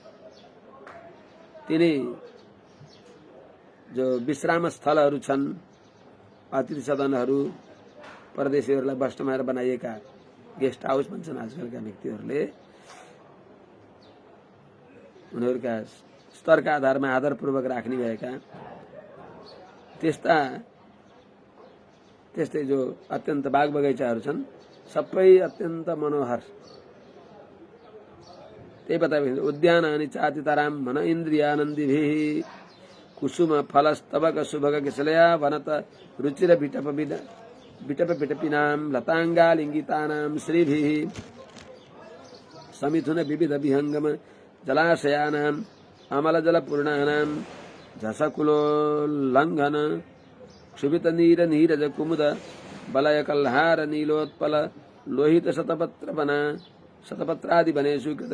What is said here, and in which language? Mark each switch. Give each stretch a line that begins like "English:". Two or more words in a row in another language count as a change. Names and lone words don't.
Nepali: तिनी जो विश्राम स्थलहरू छन्, अतिथि सदनहरू, परदेशीहरूलाई बस्नमाएर बनाइएका
English: guest house
Nepali: भन्छन् आजकलका व्यक्तिहरूले, उनीहरूका स्तरका आधारमा आदरपूर्वक राख्ने भएका त्यस्तै जो अत्यन्त बाग बगैँचाहरू छन् सबै अत्यन्त मनोहर। त्यही बताइन्छ
Sanskrit: उद्यानानि चातितराम मन इन्द्रियानन्दिभिः कुसुम फलस्तबक शुभग किशलया वनत रुचिर विटप विटपिनां लताङ्गालिङ्गितानां श्रीभिः समिथुन विविध विहङ्गम जलाशयानां अमलजलपूर्णानां झसकुलोल्लङ्घन क्षुभित नीरज कुमुद बलय कल्हार नीलोत्पल लोहित शतपत्रवना शतपत्रादि वनेषु